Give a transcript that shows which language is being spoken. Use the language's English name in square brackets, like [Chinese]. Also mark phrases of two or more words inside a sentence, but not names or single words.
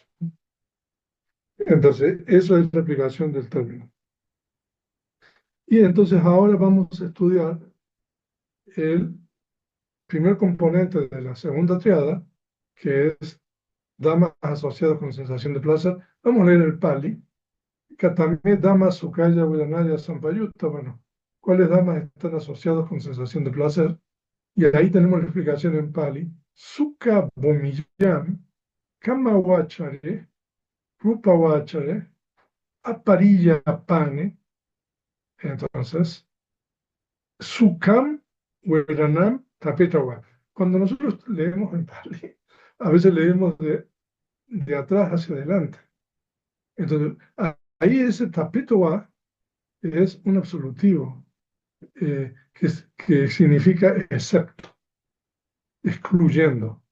[Spanish] Entonces, eso es la aplicación del término. Y entonces ahora vamos a estudiar el primer componente de la segunda triada, que es damas asociados con sensación de placer. Vamos a leer el Pali. [Pali] Katame damas sukaya viranaya sampayutta. [Spanish] Bueno, ¿cuáles damas están asociados con sensación de placer? Y ahí tenemos la explicación en Pali. [Pali] Sukha bhumiyam, kama vachare, rupa vachare, aparilla pane. Entonces, Sukham Veranam Tapetawa. [Spanish] Cuando nosotros leemos en Pali, a veces leemos de atrás hacia adelante. Entonces, ahí ese Tapetawa es un absolutivo que significa excepto, excluyendo.